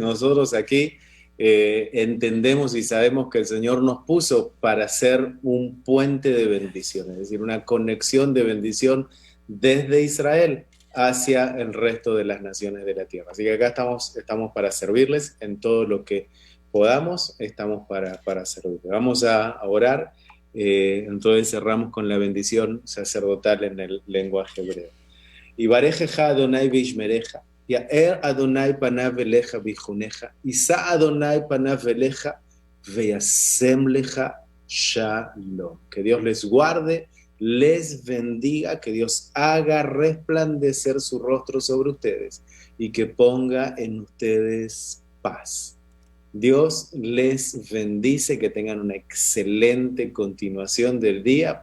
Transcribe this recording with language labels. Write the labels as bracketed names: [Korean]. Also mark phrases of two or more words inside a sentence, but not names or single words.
[Spanish] Nosotros aquí entendemos y sabemos que el Señor nos puso para ser un puente de bendición, es decir, una conexión de bendición desde Israel hacia el resto de las naciones de la tierra. Así que acá estamos para servirles en todo lo que podamos, estamos para servirles. Vamos a orar, entonces cerramos con la bendición sacerdotal en el lenguaje hebreo. [Hebrew] יברכך אדני וישמרך, יאר אדני פניו אליך ויחנך, ישא אדני פניו אליך, וישם לך שלום. [Spanish] Que Dios les guarde, les bendiga, que Dios haga resplandecer su rostro sobre ustedes y que ponga en ustedes paz. Dios les bendice, que tengan una excelente continuación del día.